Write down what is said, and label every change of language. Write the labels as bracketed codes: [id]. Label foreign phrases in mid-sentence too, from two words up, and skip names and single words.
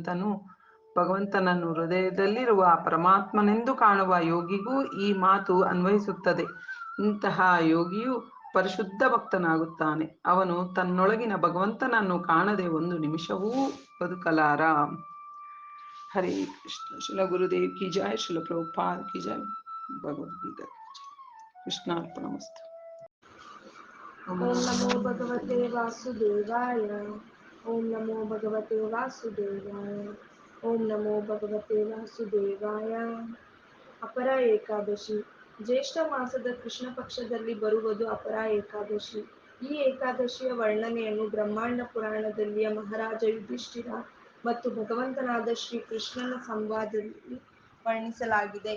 [kn] ಭಗವಂತನು ಭಗವಂತನನ್ನು ಹೃದಯದಲ್ಲಿರುವ ಪರಮಾತ್ಮನೆಂದು ಕಾಣುವ ಯೋಗಿಗೂ ಈ ಮಾತು ಅನ್ವಯಿಸುತ್ತದೆ. ಇಂತಹ ಯೋಗಿಯು ಪರಿಶುದ್ಧ ಭಕ್ತನಾಗುತ್ತಾನೆ. ಅವನು ತನ್ನೊಳಗಿನ ಭಗವಂತನನ್ನು ಕಾಣದೆ ಒಂದು ನಿಮಿಷವೂ ಬದುಕಲಾರ. [hi] हरे कृष्ण। शिल गुरुदेव की जय, शिल प्रभुपाद की जय, [sa] ಭಗವದ್ಗೀತಾ ಕೃಷ್ಣಾರ್ಪಣಮಸ್ತು. ಓಂ ನಮೋ ಭಗವತೆ ವಾಸುದೇವಾಯ. ಓಂ ನಮೋ ಭಗವತೆ ವಾಸುದೇವಾಯ. ಓಂ ನಮೋ ಭಗವತೆ ವಾಸುದೇವಾಯ. [kn] ಅಪರ ಏಕಾದಶಿ. ಜ್ಯೇಷ್ಠ ಮಾಸದ ಕೃಷ್ಣ ಪಕ್ಷದಲ್ಲಿ ಬರುವುದು ಅಪರ ಏಕಾದಶಿ. ಈ ಏಕಾದಶಿಯ ವರ್ಣನೆಯನ್ನು ಬ್ರಹ್ಮಾಂಡ ಪುರಾಣದಲ್ಲಿಯ ಮಹಾರಾಜ ಯುಧಿಷ್ಠಿರ ಮತ್ತು ಭಗವಂತನಾದ ಶ್ರೀ ಕೃಷ್ಣನ ಸಂವಾದದಲ್ಲಿ ವರ್ಣಿಸಲಾಗಿದೆ.